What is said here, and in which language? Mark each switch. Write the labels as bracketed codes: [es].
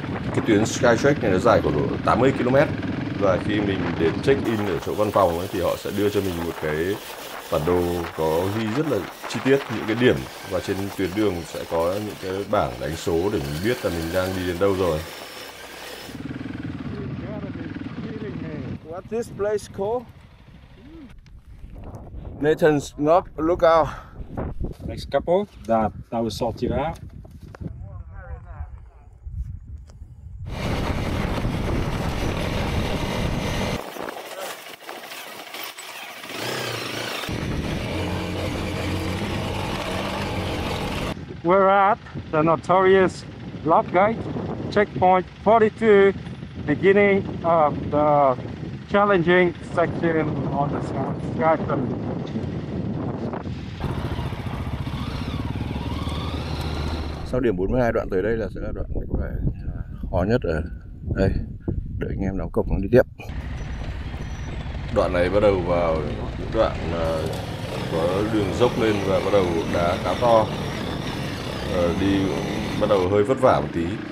[vi] Cái tuyến Skytrack này nó dài khoảng độ 80 km và khi mình đến check in ở chỗ văn phòng ấy, thì họ sẽ đưa cho mình một cái bản đồ có ghi rất là chi tiết những cái điểm và trên tuyến đường sẽ có những cái bảng đánh số để mình biết là mình đang đi đến đâu rồi. [en] What's this place called? Nathan's Knob Lookout. Next couple, that will sort you out. We're at the notorious Lock Gate, checkpoint 42, beginning of the challenging section on the Skytrack. [vi] Sau điểm 42 đoạn tới đây là sẽ là đoạn có vẻ khó nhất ở đây. đợi anh em đóng cọc nó đi tiếp. Đoạn này bắt đầu vào những đoạn có đường dốc lên và bắt đầu đá khá to, đi bắt đầu hơi vất vả một tí.